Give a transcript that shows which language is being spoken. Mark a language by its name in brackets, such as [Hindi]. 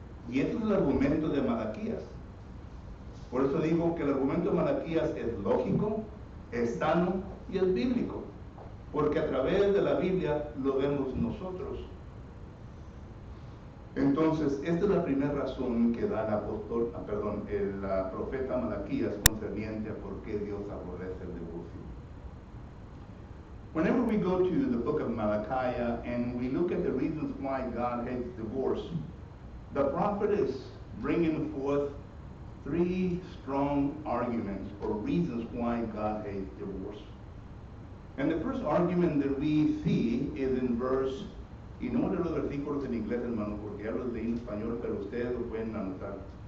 [Spanish] Y este es el argumento de Malaquías. Por eso digo que el argumento de Malaquías es lógico, es sano y es bíblico, porque a través de la Biblia lo vemos nosotros. Entonces, esta es la primera razón que da el profeta Malaquías concerniente a por qué Dios aborrece el divorcio. [English] Whenever we go to the book of Malachi and we look at the reasons why God hates divorce, the prophet is bringing forth three strong arguments or reasons why God hates divorce. And the first argument that we see is in verse, [Spanish] y no leo los versículos en inglés, hermano, porque ya los leí en español, pero ustedes lo pueden anotar.